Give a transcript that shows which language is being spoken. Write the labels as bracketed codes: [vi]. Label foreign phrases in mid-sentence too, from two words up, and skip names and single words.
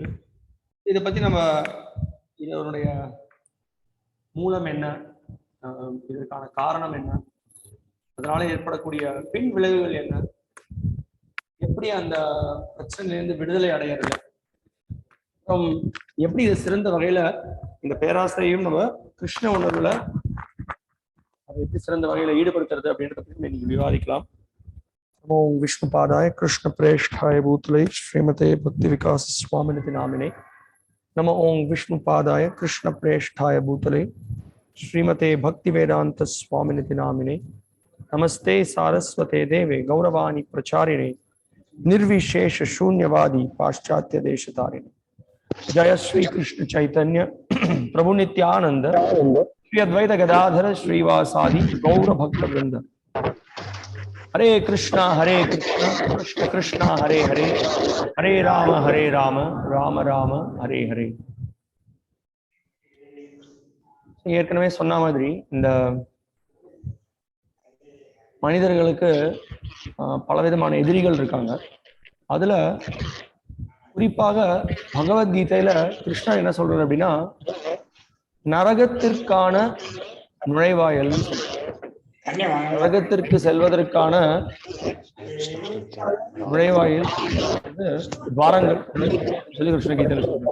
[ta] இதை பற்றி நம்ம இதனுடைய மூலம் என்ன, இதற்கான காரணம் என்ன, அதனால ஏற்படக்கூடிய பின் விளைவுகள் என்ன, எப்படி அந்த பிரச்சனையிலிருந்து விடுதலை அடையிறது, எப்படி இது சிறந்த வகையில இந்த பேராசையும் நம்ம கிருஷ்ண உணர்வுல அதை எப்படி சிறந்த வகையில ஈடுபடுத்துறது அப்படின்றத பற்றி இன்னைக்கு விவாதிக்கலாம். [sa] ॐ विष्णु पादाय कृष्ण प्रेष्ठाय भूतले श्रीमते भक्ति विकास स्वामिनिति नामिने नमः. ॐ विष्णु पादाय कृष्ण प्रेष्ठाय भूतले श्रीमते भक्ति वेदांत स्वामिनिति नामिने नमस्ते सारस्वते देवे गौरवाणी प्रचारिणे निर्विशेष शून्यवादी पाश्चात्य देशतारिणे. जय श्री कृष्ण चैतन्य प्रभु नित्यानंद श्री अद्वैत गदाधर श्रीवासादि गौर भक्त वृंद. हरे कृष्णा कृष्ण कृष्ण हरे हरे, हरे राम राम राम हरे हरे. [ta] ஏற்கனவே சொன்ன மாதிரி இந்த மனிதர்களுக்கு பலவிதமான எதிரிகள் இருக்காங்க. அதுல குறிப்பாக பகவத்கீதையில கிருஷ்ணர் என்ன சொல்றாரு அப்படின்னா, நரகத்திற்கான நுழைவாயல், நரகத்திற்கு செல்வதற்கான நுழைவாயில் துவாரங்கள் சொல்லி கிருஷ்ண கீதையில சொல்றாரு.